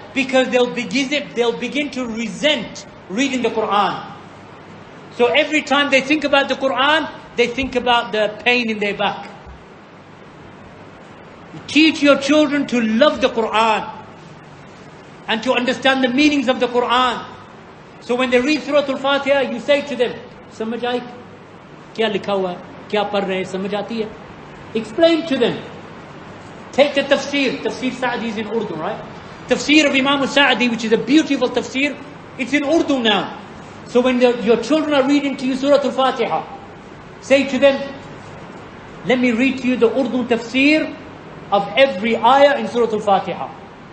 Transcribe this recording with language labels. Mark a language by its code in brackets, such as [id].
[en] Because they'll begin to resent reading the Quran. So every time they think about the Quran, they think about the pain in their back. Teach your children to love the Quran and to understand the meanings of the Quran. So when they read Surah Al-Fatiha, you say to them, [hi] समझ आई क्या लिखा हुआ है, क्या पढ़ रहे हैं, समझ आती है? [en] Explain to them. Take the tafsir. Tafsir Sa'di is in Urdu, right? Tafsir of Imam al-Sa'di, which is a beautiful tafsir, it's in Urdu now. So when your children are reading to you Surah Al-Fatiha, say to them, let me read to you the Urdu tafsir of every ayah in Surah Al-Fatiha.